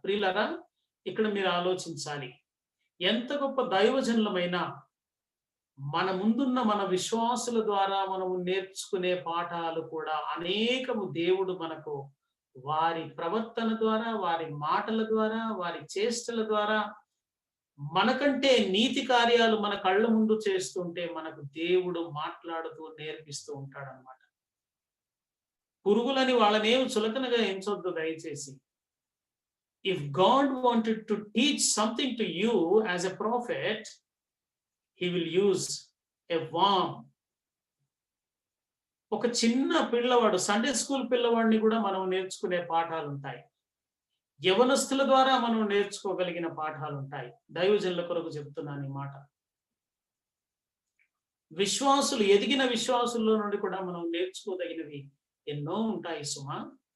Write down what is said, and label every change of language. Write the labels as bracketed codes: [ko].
[te] ప్రియులరా, ఇక్కడ మీరు ఆలోచించాలి. ఎంత గొప్ప దైవజనులమైనా మన ముందున్న మన విశ్వాసుల ద్వారా మనము నేర్చుకునే పాఠాలు కూడా అనేకము దేవుడు మనకు వారి ప్రవర్తన ద్వారా, వారి మాటల ద్వారా, వారి చేష్టల ద్వారా, మనకంటే నీతి కార్యాలు మన కళ్ళ ముందు చేస్తుంటే మనకు దేవుడు మాట్లాడుతూ నేర్పిస్తూ ఉంటాడనమాట. పురుగులని వాళ్ళనేం చులకనగా ఎంచొద్దు దయచేసి. [en] If God wanted to teach something to you as a prophet, he will use a worm. [te] ఒక చిన్న పిల్లవాడు, సండే స్కూల్ పిల్లవాడిని కూడా మనం నేర్చుకునే పాఠాలు ఉంటాయి. యవనస్తుల ద్వారా మనం నేర్చుకోగలిగిన పాఠాలు ఉంటాయి. దైవజనుల కొరకు చెప్తున్నాను ఈ మాట. విశ్వాసులు, ఎదిగిన విశ్వాసుల్లో నుండి కూడా మనం నేర్చుకోదగినవి ఎన్నో ఉంటాయి సుమా.